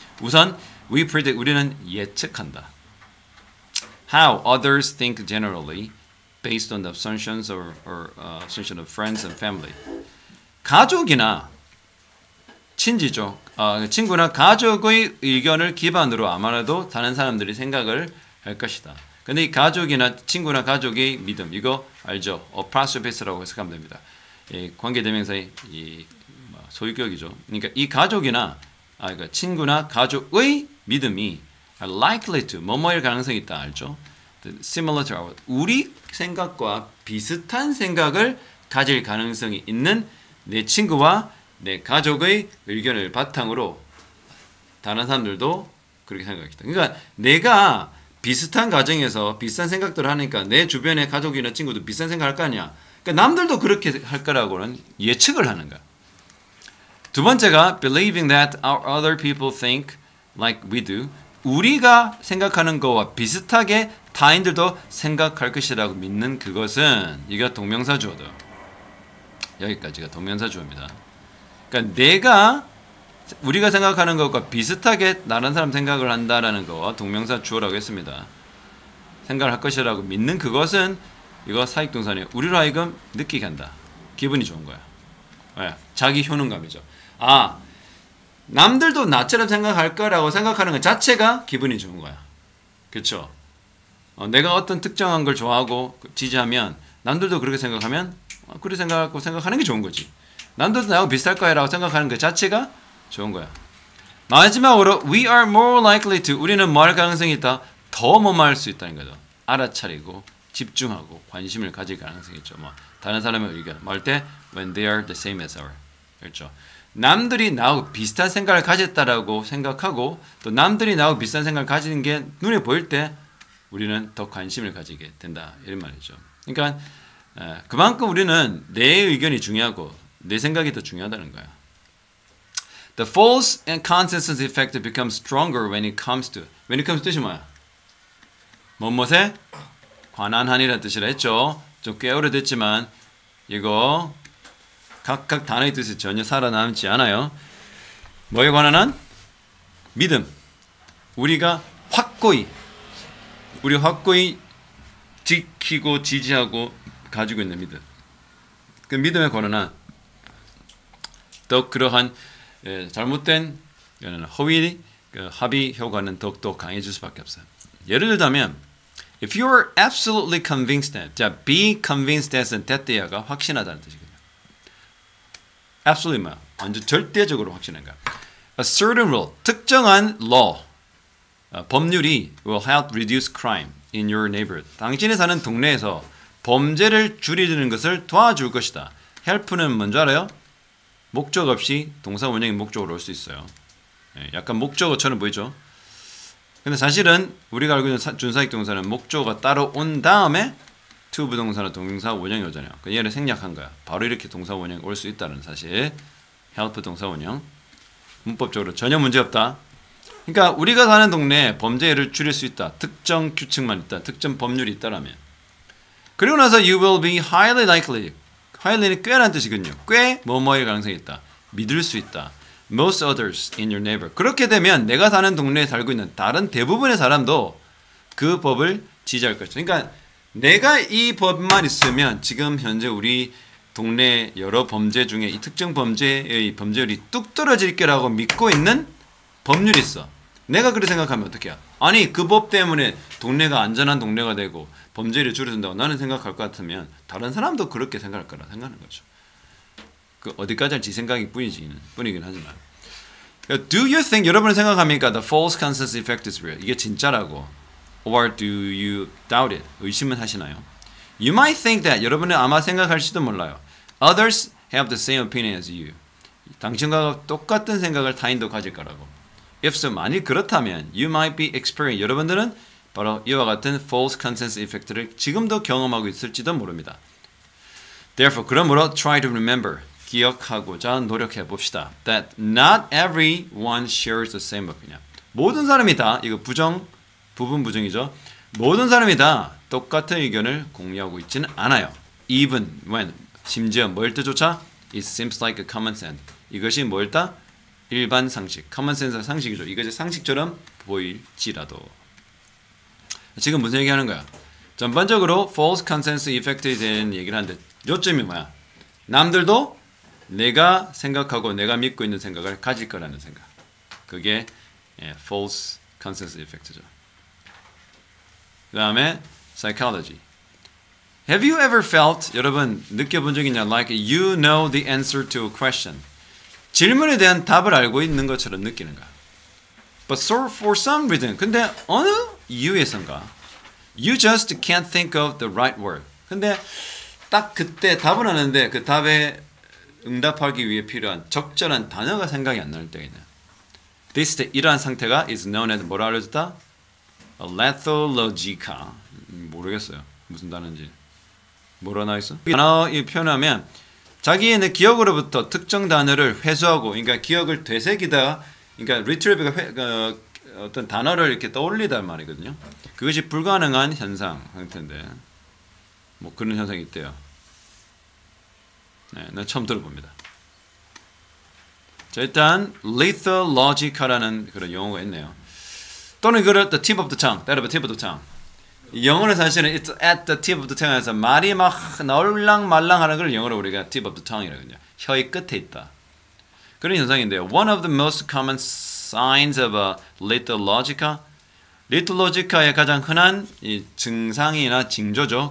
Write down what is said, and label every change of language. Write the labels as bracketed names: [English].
[Korean] 우선 [English] we predict, [Korean] 우리는 예측한다. [English] How others think generally based on the assumptions or assumption of friends and family. [Korean] 가족이나 친지죠. 친구나 가족의 의견을 기반으로 아마도 다른 사람들이 생각을 할 것이다. 근데 이 가족이나 친구나 가족의 믿음, 이거 알죠? apostrophe라고 해석하면 됩니다. 관계대명사의 소유격이죠. 그러니까 이 가족이나 그러니까 친구나 가족의 믿음이 [English] are likely to [Korean] 뭐뭐일 가능성이 있다 알죠? [English] Similar to our, [Korean] 우리 생각과 비슷한 생각을 가질 가능성이 있는 내 친구와 내 가족의 의견을 바탕으로 다른 사람들도 그렇게 생각하겠다. 그러니까 내가 비슷한 가정에서 비슷한 생각들을 하니까 내 주변의 가족이나 친구도 비슷한 생각을 할 거 아니야. 그러니까 남들도 그렇게 할 거라고는 예측을 하는 거야. 두 번째가 [English] believing that other people think like we do. [Korean] 우리가 생각하는 거와 비슷하게 타인들도 생각할 것이라고 믿는 그것은 이거 동명사주어다. 여기까지가 동명사주어입니다. 그러니까 우리가 생각하는 것과 비슷하게 다른 사람 생각을 한다라는 거와 동명사주어라고 했습니다. 생각을 할 것이라고 믿는 그것은 이거 사익동사네요. 우리로 하여금 느끼게 한다. 기분이 좋은 거야. 왜? 자기 효능감이죠. 남들도 나처럼 생각할 거라고 생각하는 것 자체가 기분이 좋은 거야. 그렇죠? 내가 어떤 특정한 걸 좋아하고 지지하면 남들도 그렇게 생각하면 그렇게 생각하는 게 좋은 거지. 남들도 나하고 비슷할 거야 라고 생각하는 것 자체가 좋은 거야. 마지막으로 [English] we are more likely to, [Korean] 우리는 뭐 할 가능성이 있다? 더 뭐할 수 있다는 거죠. 알아차리고 집중하고 관심을 가질 가능성이 있죠. 다른 사람의 의견 말 때 [English] when they are the same as our. [Korean] 그렇죠. 남들이 나하고 비슷한 생각을 가졌다라고 생각하고 또 남들이 나하고 비슷한 생각을 가지는 게 눈에 보일 때 우리는 더 관심을 가지게 된다. 이런 말이죠. 그러니까 그만큼 우리는 내 의견이 중요하고 내 생각이 더 중요하다는 거야. [English] The false and consensus effect becomes stronger when it comes to [Korean] 뜻이 뭐야? 뭐뭐에 관한 한이라는 뜻이라 했죠. 좀 꽤 오래됐지만 이거 각각 단어의 뜻이 전혀 살아남지 않아요. 뭐에 관한 한? 믿음. 우리가 확고히 지키고 지지하고 가지고 있는 믿음. 그 믿음에 관한 한 더 그러한 잘못된 합의 효과는 더욱더 강해질 수밖에 없어요. 예를 들자면 [English] if you are absolutely convinced that, 자, be convinced [Korean] that은 that가 확신하다는 뜻이거든요. absolutely 뭐야? 완전 절대적으로 확신한 거야. [English] A certain rule, [Korean] 특정한 [English] law, [Korean] 법률이 [English] will help reduce crime in your neighborhood. [Korean] 당신이 사는 동네에서 범죄를 줄이는 것을 도와줄 것이다. help는 뭔지 알아요? 목적 없이 동사 원형이 목적으로 올 수 있어요. 약간 목적어처럼 보이죠? 근데 사실은 우리가 알고 있는 준사익 동사는 목적어가 따로 온 다음에 to 부동사나 동사 원형이 오잖아요. 얘를 생략한 거야. 바로 이렇게 동사 원형이 올 수 있다는 사실. help 동사 원형. 문법적으로 전혀 문제 없다. 그러니까 우리가 사는 동네에 범죄를 줄일 수 있다. 특정 규칙만 있다. 특정 법률이 있다라면. [English] 그리고 나서 you will be highly likely. [Korean] highly는 꽤라는 뜻이거든요. 꽤 뭐뭐일 가능성이 있다. 믿을 수 있다. [English] most others in your neighbor. [Korean] 그렇게 되면 내가 사는 동네에 살고 있는 다른 대부분의 사람도 그 법을 지지할 것이다. 그러니까 내가 이 법만 있으면 지금 현재 우리 동네 여러 범죄 중에 이 특정 범죄의 범죄율이 뚝 떨어질 거라고 믿고 있는 법률이 있어. 내가 그렇게 생각하면 어떻게 해? 아니 그 법 때문에 동네가 안전한 동네가 되고 범죄율이 줄어든다고 나는 생각할 것 같으면 다른 사람도 그렇게 생각할 거라 생각하는 거죠. 그 어디까지 할지 생각이 뿐이긴 하지만. [English] Do you think [Korean] 여러분은 생각합니까? [English] The false consensus effect is real. [Korean] 이게 진짜라고. [English] Or do you doubt it? [Korean] 의심은 하시나요? [English] You might think that [Korean] 여러분은 아마 생각할지도 몰라요. [English] Others have the same opinion as you. [Korean] 당신과 똑같은 생각을 타인도 가질 거라고. [English] If so, [Korean] 만일 그렇다면 [English] you might be experiencing [Korean] 여러분들은 바로 이와 같은 false consensus effect를 지금도 경험하고 있을지도 모릅니다. [English] Therefore, [Korean] 그러므로 [English] try to remember [Korean] 기억하고자 노력해 봅시다. [English] That not everyone shares the same opinion. [Korean] 모든 사람이 다 이거 부분 부정이죠. 모든 사람이 다 똑같은 의견을 공유하고 있지는 않아요. [English] Even when [Korean] 심지어 뭘 때조차 [English] it seems like a common sense. [Korean] 이것이 뭘다? 일반 상식. common sense 상식이죠. 이것이 상식처럼 보일지라도. 지금 무슨 얘기하는 거야? 전반적으로 false consensus effect에 대한 얘기를 하는데 요점이 뭐야? 남들도 내가 생각하고 내가 믿고 있는 생각을 가질 거라는 생각. 그게 false consensus effect죠. 그 다음에 psychology. [English] Have you ever felt, [Korean] 여러분 느껴본 적 있냐? [English] Like you know the answer to a question. [Korean] 질문에 대한 답을 알고 있는 것처럼 느끼는 거야. [English] But so for some reason, [Korean] 근데 어느 이유에선가 [English] you just can't think of the right word. [Korean] 근데 딱 그때 답을 하는데 그 답에 응답하기 위해 필요한 적절한 단어가 생각이 안 날 때가 있네요. [English] This state, [Korean] 이러한 상태가 [English] is known as [Korean] 뭐라 알려줬다? lethologica. 모르겠어요. 무슨 단어인지. 뭐라 나와 있어? 단어 표현하면 자기의 기억으로부터 특정 단어를 회수하고, 그러니까 기억을 되새기다, 그러니까 retrieve가 어떤 단어를 이렇게 떠올리단 말이거든요. 그것이 불가능한 현상 상태인데, 뭐 그런 현상이 있대요. 네, 난 처음 들어봅니다. 자, 일단 lethologic라는 그런 용어가 있네요. 또는 이거를 [English] the tip of the tongue, [Korean] that of the tip of the tongue. 영어는 사실은 [English] it's at the tip of the tongue [Korean] 에서 말이 막 나올랑말랑하는 걸 영어로 우리가 tip of the tongue이라거든요. 혀의 끝에 있다. 그런 현상인데요. [English] One of the most common signs of a lethologica, [Korean] lethologica의 가장 흔한 이 증상이나 징조죠.